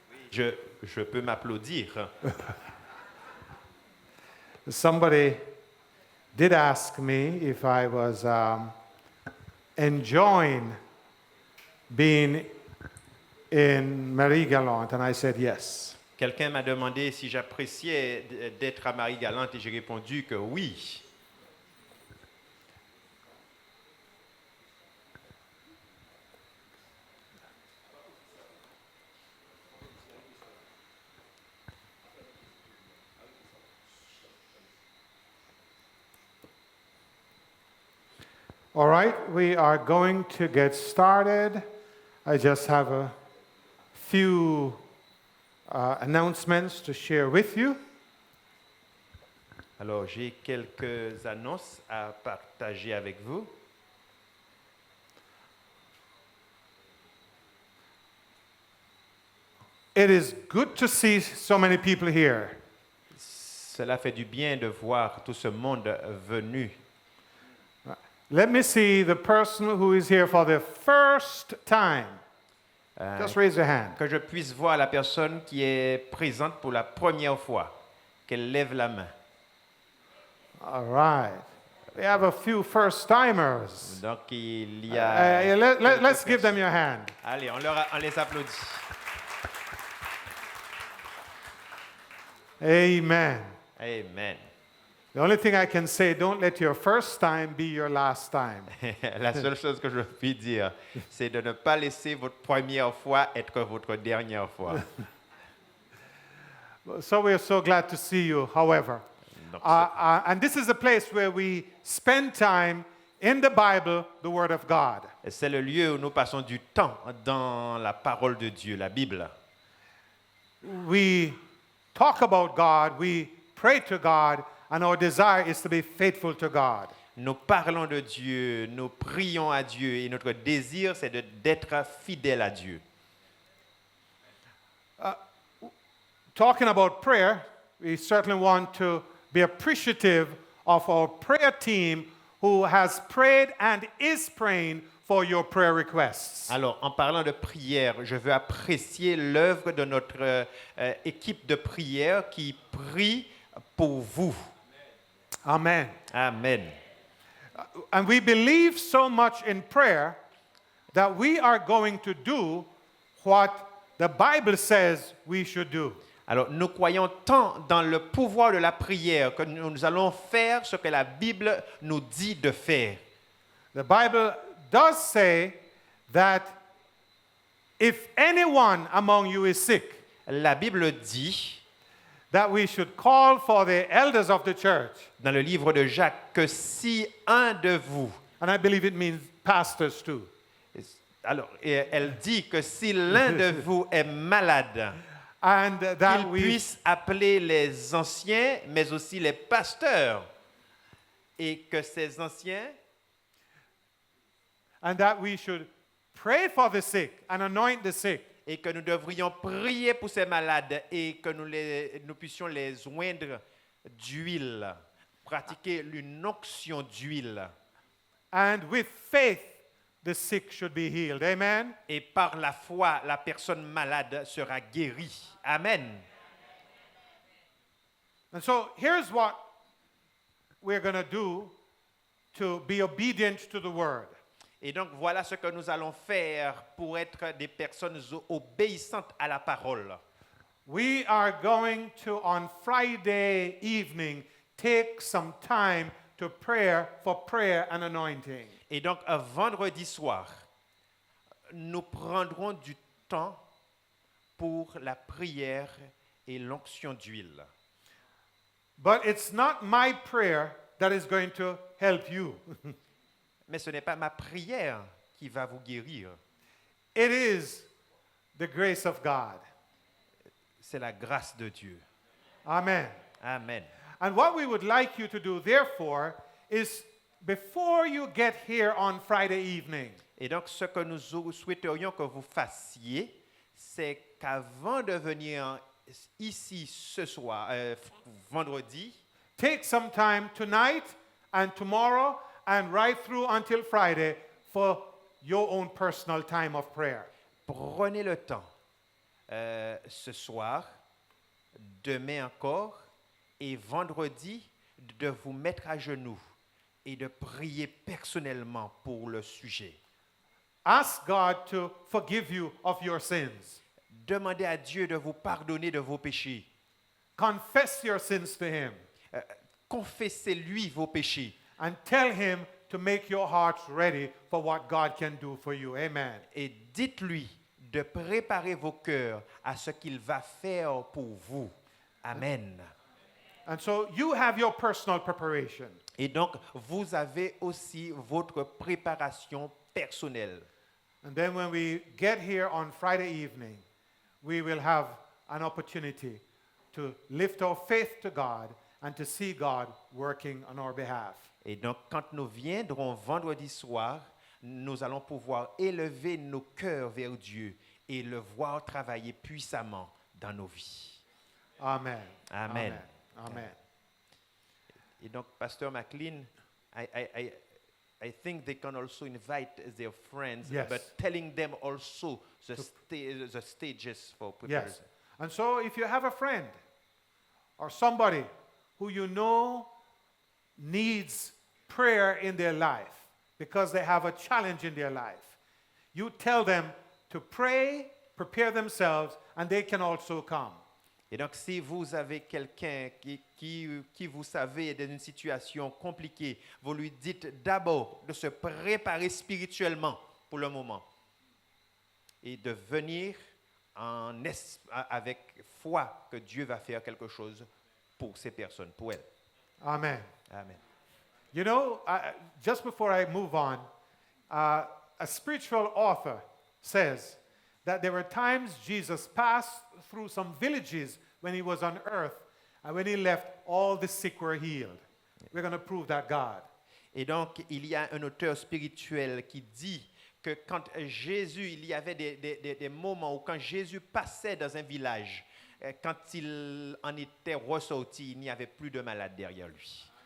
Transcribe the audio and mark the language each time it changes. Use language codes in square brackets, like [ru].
[fr] Je peux m'applaudir. [en] Somebody did ask me if I was enjoying being in Marie-Galante, and I said yes. [fr] Quelqu'un m'a demandé si j'appréciais d'être à Marie-Galante et j'ai répondu que oui. [en] All right, we are going to get started. I just have a few announcements to share with you. [fr] Alors, j'ai quelques annonces à partager avec vous. [en] It is good to see so many people here. [fr] Cela fait du bien de voir tout ce monde venu. [en] Let me see the person who is here for the first time. Just raise your hand. [fr] Que je puisse voir la personne qui est présente pour la première fois, qu'elle lève la main. [en] All right. We have a few first-timers. [fr] Donc, il y a... [en] Let's give them your hand. [fr] Allez, on les applaudit. [en] Amen. [fr] Amen. [en] The only thing I can say, don't let your first time be your last time. [fr] La seule chose que je puis dire, c'est de ne pas laisser votre première fois être votre dernière fois. [en] So we are so glad to see you, however. [fr] Donc, [en] And this is a place where we spend time in the Bible, the Word of God. [fr] c'est le lieu où nous passons du temps dans la parole de Dieu, la Bible. [en] We talk about God, we pray to God, and our desire is to be faithful to God. [fr] Nous parlons de Dieu, nous prions à Dieu et notre désir, c'est d'être fidèle à Dieu. [en] Talking about prayer, we certainly want to be appreciative of our prayer team who has prayed and is praying for your prayer requests. [fr] Alors, en parlant de prière, je veux apprécier l'œuvre de notre équipe de prière qui prie pour vous. [en] Amen. [fr] Amen. [en] And we believe so much in prayer that we are going to do what the Bible says we should do. [fr] Alors, nous croyons tant dans le pouvoir de la prière que nous allons faire ce que la Bible nous dit de faire. [en] The Bible does say that if anyone among you is sick, [fr] La Bible dit, [en] that we should call for the elders of the church. [fr] dans le livre de Jacques, que si un de vous, [en] And I believe it means pastors too. [fr] alors, et elle dit que si l'un de vous est malade, [en] And that [fr] qu'il [en] we [fr] puisse appeler les anciens, mais aussi les pasteurs, et que ces anciens, [en] should pray for the sick and anoint the sick. [fr] et que nous devrions prier pour ces malades et que nous puissions les oindre d'huile, pratiquer une onction d'huile. [en] And with faith, the sick should be healed. Amen. [fr] Et par la foi, la personne malade sera guérie. Amen. [en] And so here's what we're going to do to be obedient to the word. [fr] Et donc voilà ce que nous allons faire pour être des personnes obéissantes à la parole. [en] We are going to, on Friday evening, take some time to for prayer and anointing. [fr] Et donc vendredi soir, nous prendrons du temps pour la prière et l'onction d'huile. [en] But it's not my prayer that is going to help you. [fr] Mais ce n'est pas ma prière qui va vous guérir. [en] It is the grace of God. [fr] C'est la grâce de Dieu. [en] Amen. [fr] Amen. [en] And what we would like you to do, therefore, is before you get here on Friday evening, [fr] Et donc, ce que nous souhaiterions que vous fassiez, c'est qu'avant de venir ici ce soir, vendredi, [en] take some time tonight and tomorrow and right through until Friday for your own personal time of prayer. [fr] prenez le temps ce soir, demain encore, et vendredi, de vous mettre à genoux et de prier personnellement pour le sujet. [en] Ask God to forgive you of your sins. [fr] Demandez à Dieu de vous pardonner de vos péchés. [en] Confess your sins to Him [fr] Confessez-lui vos péchés [en] and tell Him to make your hearts ready for what God can do for you. Amen. [fr] et dites-lui de préparer vos cœurs à ce qu'il va faire pour vous. Amen. [en] And so you have your personal preparation. [fr] Et donc, vous avez aussi votre préparation personnelle. [en] And then when we get here on Friday evening, we will have an opportunity to lift our faith to God and to see God working on our behalf. [fr] Et donc, quand nous viendrons vendredi soir, nous allons pouvoir élever nos cœurs vers Dieu et le voir travailler puissamment dans nos vies. [en] Amen. [fr] Amen. Amen. Et donc, [en] Pasteur McLean, I think they can also invite their friends, Yes. but telling them also the stages for preparation. Yes. And so if you have a friend or somebody who you know needs prayer in their life because they have a challenge in their life, you tell them to pray, prepare themselves, and they can also come. [fr] Et donc, si vous avez quelqu'un qui vous savez est dans une situation compliquée, vous lui dites d'abord de se préparer spirituellement pour le moment et de venir avec foi que Dieu va faire quelque chose pour ces personnes, pour elles. [en] Amen. [fr] Amen. [en] You know, just before I move on, a spiritual author says that there were times Jesus passed through some villages when he was on earth, and when he left, all the sick were healed. We're going to prove that God. [fr] Et donc, il y a un auteur spirituel qui dit que quand Jésus, il y avait des moments où quand Jésus passait dans un village, quand il en était ressorti, il n'y avait plus de malades derrière lui.